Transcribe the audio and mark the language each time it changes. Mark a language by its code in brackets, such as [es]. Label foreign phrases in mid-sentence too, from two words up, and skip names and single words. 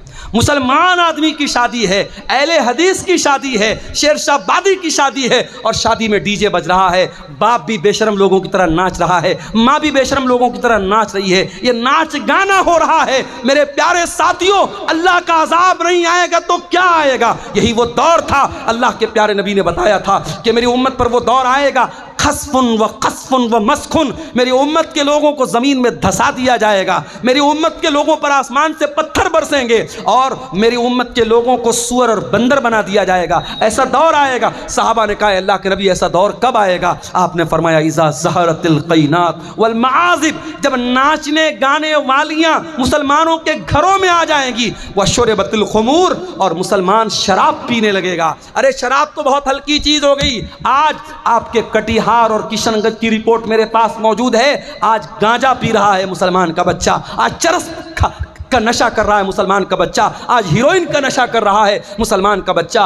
[hi] मुसलमान आदमी की शादी है, अहले हदीस की शादी है, शेरशाबादी की शादी है और शादी में डीजे बज रहा है। बाप भी बेशरम लोगों की तरह नाच रहा है, माँ भी बेशरम लोगों की तरह नाच रही है। ये नाच गाना हो रहा है। मेरे प्यारे साथियों, अल्लाह का अजाब नहीं आएगा तो क्या आएगा? यही वो दौर था, अल्लाह के प्यारे नबी ने बताया था कि मेरी उम्मत पर वो दौर आएगा, [ar] خسف و خسف و مسخ. [hi] मेरी उम्मत के लोगों को ज़मीन में धसा दिया जाएगा, मेरी उम्मत के लोगों पर आसमान से पत्थर बरसेंगे और मेरी उम्मत के लोगों को सुअर और बंदर बना दिया जाएगा। ऐसा दौर आएगा। सहाबा ने कहा, अल्लाह के नबी ऐसा दौर कब आएगा? आपने फरमाया, [ar] إذا ظهرت القينات والمعازف, [hi] जब नाचने गाने वालियाँ मुसलमानों के घरों में आ जाएंगी। [ar] وشربت الخمور, [hi] और मुसलमान शराब पीने लगेगा। अरे शराब तो बहुत हल्की चीज़ हो गई। आज आपके कटिहार और किशनगंज की रिपोर्ट मेरे पास मौजूद है। आज गांजा पी रहा है मुसलमान का बच्चा, आज चरस का नशा कर रहा है मुसलमान का बच्चा, आज हीरोइन का नशा कर रहा है मुसलमान का बच्चा।